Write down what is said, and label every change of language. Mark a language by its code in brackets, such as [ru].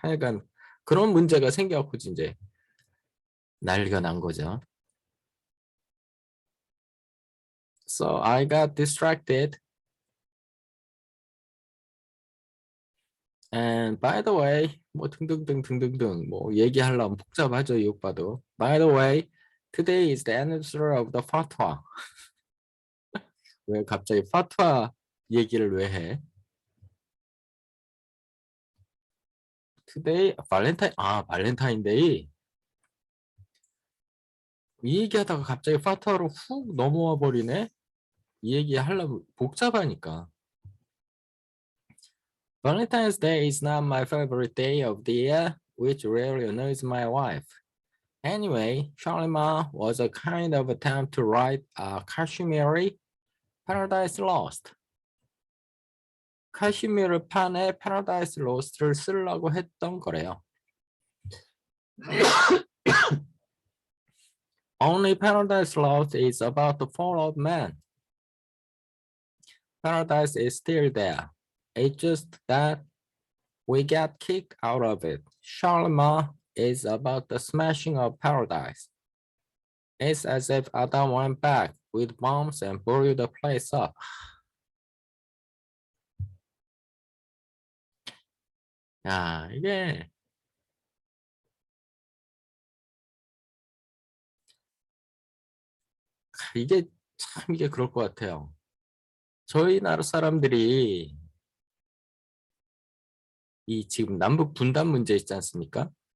[ko] 하여간 그런 문제가 생겨갖고 이제 난리가 난 거죠. [en] So I got distracted. And by the way, [ko] 뭐 등등등 뭐 얘기하려면 복잡하죠, 이 오빠도. [en] By the way, today is the anniversary of the fatwa. [ko] 왜 갑자기 fatwa 얘기를 왜 해? [en] Today, 발렌타인데이. [ko] 이 얘기하다가 갑자기 fatwa로 훅 넘어와 버리네. 이 얘기 하려면 복잡하니까. [en] Valentine's Day is not my favorite day of the year, which really annoys my wife. Anyway, Shalimar was a kind of attempt to write a Kashmiri Paradise Lost. [ko] 카시미르 판에 Paradise Lost를 쓰려고 했던 거래요. [en] Only Paradise Lost is about the fall of man. Paradise is still there. It's just that we get kicked out of it. Charlemagne is about the smashing of paradise. It's as if Adam went back with bombs and blew the place up. [ko] 야, 이게 참 이게 그럴 것 같아요. 저희 나라 사람들이 이 지금 남북 분단 문제 있지 않습니까?